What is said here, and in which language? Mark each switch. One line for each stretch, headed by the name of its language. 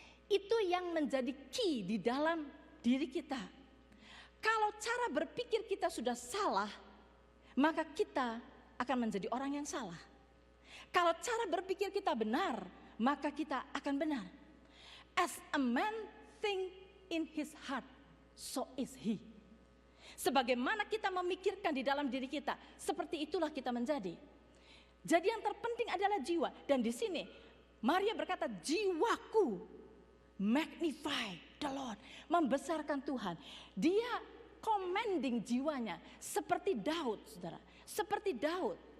Indonesian: Itu yang menjadi key di dalam diri kita. Kalau cara berpikir kita sudah salah, maka kita akan menjadi orang yang salah. Kalau cara berpikir kita benar, maka kita akan benar.
English: As a man think in his heart, so is he.
Indonesian: Sebagaimana kita memikirkan di dalam diri kita, seperti itulah kita menjadi. Jadi yang terpenting adalah jiwa. Dan di sini Maria berkata, jiwaku
English: magnify the Lord,
Indonesian: membesarkan Tuhan. Dia commanding jiwanya seperti Daud, saudara. Seperti Daud.